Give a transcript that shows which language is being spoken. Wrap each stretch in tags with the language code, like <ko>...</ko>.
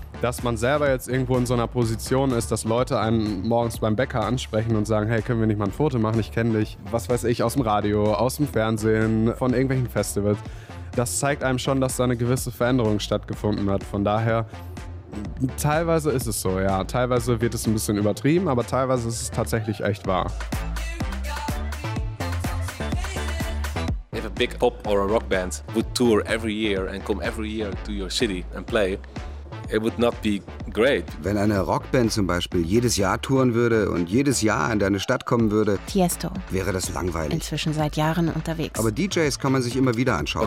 <de>Dass man selber jetzt irgendwo in so einer Position ist, dass Leute einen morgens beim Bäcker ansprechen und sagen, hey, können wir nicht mal ein Foto machen, ich kenne dich, was weiß ich, aus dem Radio, aus dem Fernsehen, von irgendwelchen Festivals. Das zeigt einem schon, dass da eine gewisse Veränderung stattgefunden hat. Von daher, teilweise ist es so, ja. Teilweise wird es ein bisschen übertrieben, aber teilweise ist es tatsächlich echt wahr.</de> <en>If a big pop or a rock band would tour every year and come every year to your city and play, it would not be great.</en> <de>Wenn eine Rockband zum Beispiel jedes Jahr touren würde und jedes Jahr in deine Stadt kommen würde, Tiesto, wäre das langweilig. Inzwischen seit Jahren unterwegs. Aber DJs kann man sich immer wieder anschauen.</de>